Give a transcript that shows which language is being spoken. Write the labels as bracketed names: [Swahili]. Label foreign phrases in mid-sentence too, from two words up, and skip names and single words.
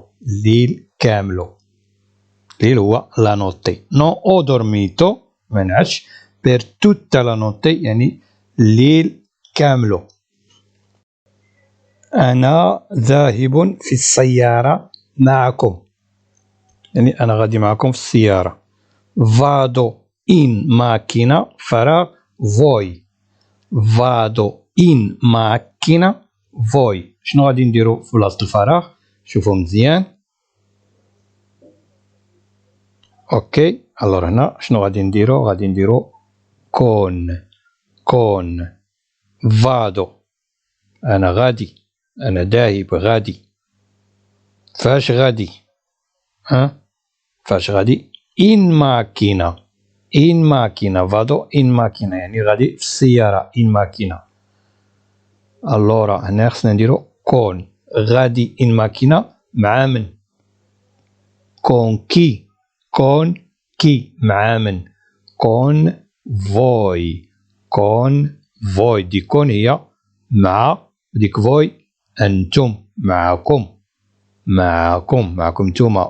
[Arabic] الليل كاملو. الليل هو [Italian] la notte. no ho dormito [Arabic] ما نعش. [Italian] per tutta la notte [Arabic] يعني الليل كاملو. أنا ذاهب في السيارة معكم. يعني أنا غادي معكم في السيارة. [Italian] vado in macchina فراغ voi. vado in macchina voi. [Arabic] شنو غادي نديرو في بلاصة الفراغ؟ شوفوا مزيان. اوكي الوغ هنا شنو غادي نديرو؟ غادي نديرو كون vado أنا غادي. أنا ذاهب غادي. فاش غادي؟ فاش غادي؟ [Italian] in macchina. in macchina vado in macchina [Arabic] يعني غادي في السيارة [Italian] in macchina. [Arabic] allora هنا خصنا نديرو كون. غادي [Italian] in macchina [Arabic] مع من؟ كون كي مع من؟ [Italian] con voi. con voi. [Arabic] دي كون هي مع، ديك فوي أنتم. معكم نتوما.